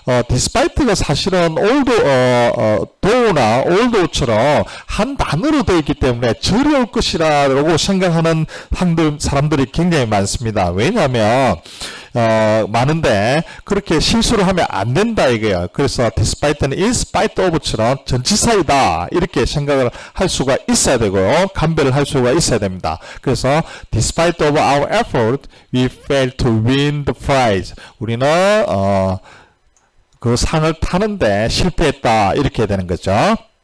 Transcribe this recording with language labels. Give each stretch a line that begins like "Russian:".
Korean: despite가 사실은 though,나 although처럼 한 단어로 되어 있기 때문에 저리올 것이라고 생각하는 사람들이 굉장히 많습니다. 왜냐하면 많은데 그렇게 실수를 하면 안 된다 이거예요. 그래서 despite는 in spite of처럼 전치사이다 이렇게 생각을 할 수가 있어야 되고요. 감별을 할 수가 있어야 됩니다. 그래서
English: despite of our effort, we failed to win the prize.
Korean: 우리는 그 상을 타는데 실패했다 이렇게 되는 거죠.